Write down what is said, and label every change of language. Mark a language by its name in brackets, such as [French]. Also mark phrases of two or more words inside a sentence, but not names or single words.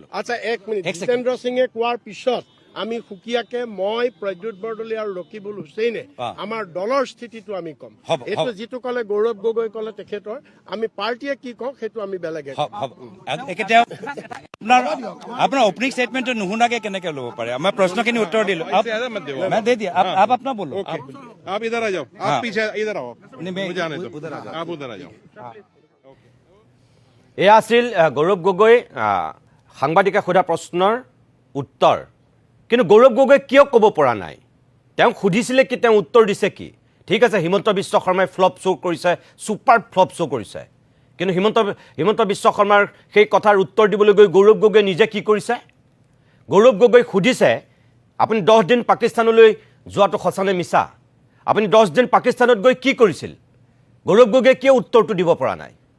[Assamese] আচ্ছা এক মিনিট জিতেন্দ্ৰ সিঙে কোৱাৰ পিছত আমি সুকীয়াকে মই প্ৰদ্যুৎ বৰদলৈ আৰু ৰকিবুল হুছেইনে আমাৰ দলৰ স্থিতিটো আমি কম এইটো যিটো ক'লে গৌৰৱ গগৈ ক'লে তেখেতৰ আমি পাৰ্টীয়ে কি কওঁ সেইটো আমি বেলেগে আপোনাৰ [English] opening statementটো [Assamese] নুশুনাকে কেনেকে ল'ব পাৰে আমাৰ প্ৰশ্নখিনি উত্তৰ দিলো [Hindi] आप अपना बोलो आप इधर आ जाओ आप पीछे इधर आओ मुझे आने दो आप उधर आ जाओ [Assamese] এয়া আছিল গৌৰৱ গগৈ সাংবাদিকে সোধা প্ৰশ্নৰ উত্তৰ কিন্তু গৌৰৱ গগৈ কিয় ক'ব পৰা নাই তেওঁক সুধিছিলে কি তেওঁ উত্তৰ দিছে কি ঠিক আছে হিমন্ত বিশ্ব শৰ্মাই [English] flop show' [Assamese] কৰিছে [English] super flop show' [Assamese] কৰিছে কিন্তু হিমন্ত বিশ্ব শৰ্মাৰ সেই কথাৰ উত্তৰ দিবলৈ গৈ গৌৰৱ গগৈ নিজে কি কৰিছে গৌৰৱ গগৈ সুধিছে আপুনি 10 দিন পাকিস্তানলৈ যোৱাটো সঁচানে মিছা আপুনি 10 দিন পাকিস্তানত গৈ কি কৰিছিল গৌৰৱ গগৈ কিয় উত্তৰটো দিব পৰা নাই